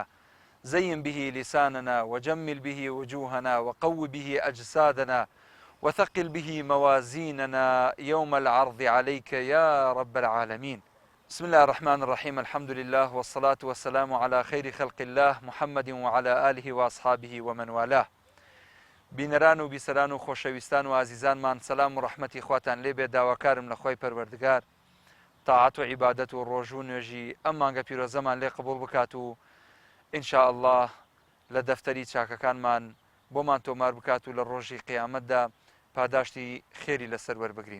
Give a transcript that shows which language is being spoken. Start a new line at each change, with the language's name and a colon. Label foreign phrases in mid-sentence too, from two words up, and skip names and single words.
Arabic: زين به لساننا وجمل به وجوهنا وقو به أجسادنا وثقل به موازيننا يوم العرض عليك يا رب العالمين. بسم الله الرحمن الرحيم. الحمد لله والصلاة والسلام على خير خلق الله محمد وعلى آله وأصحابه ومن والاه.
Central Kurdish: بینەران و بیسەران و خۆشەویستان و ئازیزانمان سەلام و ڕەحمەتی خواتان لێبێ. داواکارم لە خۆی پەروەردگار تاعات و عیبادەت و ڕۆژ و نوێژی ئەم مانگە پیرۆزەمان لێ قبوڵ بکات و
Arabic: ئینشا ئەڵڵاه
Central Kurdish: لە دەفتەری چاکەکانمان بۆمان تۆمار بکات و لە ڕۆژی قیامەتدا پاداشتی خێری لەسەر وەربگرین.